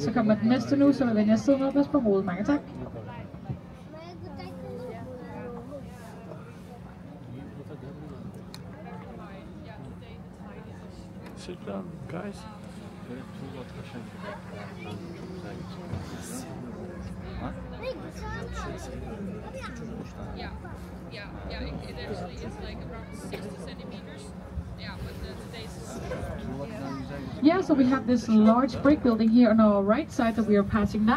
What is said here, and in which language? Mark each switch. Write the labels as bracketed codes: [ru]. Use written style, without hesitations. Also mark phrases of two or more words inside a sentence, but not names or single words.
[da] Så kommer den næste nu, så vender jeg sidde ned og passe på hovedet. Mange tak. [en] Sit down, guys. Yeah, it actually is like around 60 centimeters. Yeah, but today's... Yeah, so we have this large brick building here on our right side that we are passing now.